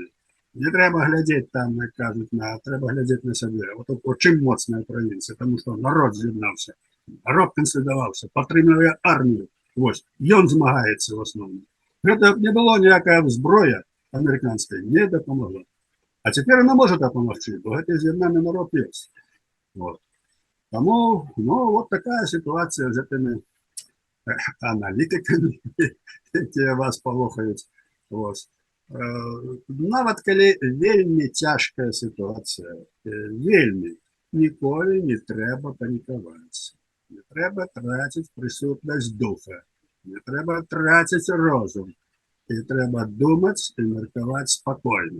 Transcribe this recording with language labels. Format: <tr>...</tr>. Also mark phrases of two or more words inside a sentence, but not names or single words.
<uk>Не треба глядіти там, як кажуть, треба глядіти на себе. От чим моцна українці, тому що народ з'єднався, народ консолідувався, підтримує армію. Ось, він змагається в основному. Це не було ніяка зброя американська, не допомогла. А тепер вона може допомогти, бо це з'єднаний народ є. От. Тому, ну, от така ситуація з цими аналітиками, які вас полохають. Ось.</uk> <be>Нават калі вельмі цяжкая сітуацыя, вельмі, ніколі не трэба панікаваць. Не трэба траціць прысутнасць духа, не трэба траціць розум. І трэба думаць і меркаваць спакойна.</be>